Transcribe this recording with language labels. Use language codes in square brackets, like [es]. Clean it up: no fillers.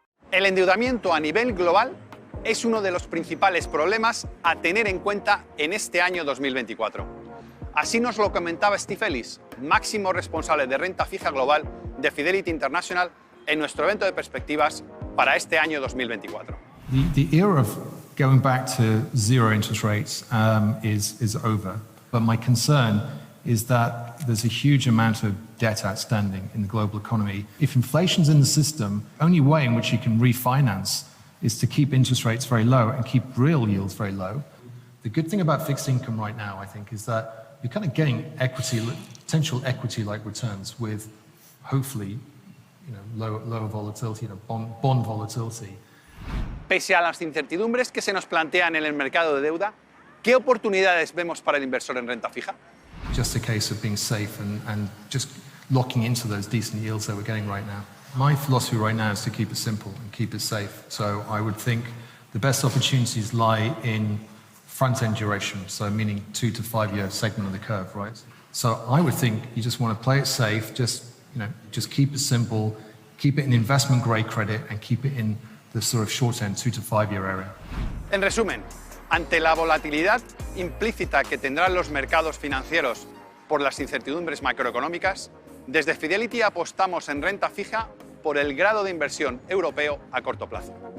[es] El endeudamiento a nivel global es uno de los principales problemas a tener en cuenta en este año 2024. Así nos lo comentaba Steve Ellis, máximo responsable de renta fija global de Fidelity International, en nuestro evento de perspectivas para este año 2024. [en] The era of going back to zero interest rates is over, but my concern is that there's a huge amount of debt outstanding in the global economy. If inflation's in the system, only way in which you can refinance is to keep interest rates very low and keep real yields very low. The good thing about fixed income right now, I think, is that you're kind of getting equity, potential equity-like returns with, hopefully, lower volatility, bond volatility. [es] Pese a las incertidumbres que se nos plantean en el mercado de deuda, ¿qué oportunidades vemos para el inversor en renta fija? [en] Just a case of being safe and just locking into those decent yields that we're getting right now. My philosophy right now is to keep it simple and keep it safe. So I would think the best opportunities lie in front-end duration, so meaning 2 to 5 year segment of the curve, right? So I would think you just want to play it safe, just keep it simple, keep it in investment-grade credit, and keep it in the sort of short-end 2 to 5 year area. [es] En resumen, ante la volatilidad implícita que tendrán los mercados financieros por las incertidumbres macroeconómicas, desde Fidelity apostamos en renta fija por el grado de inversión europeo a corto plazo.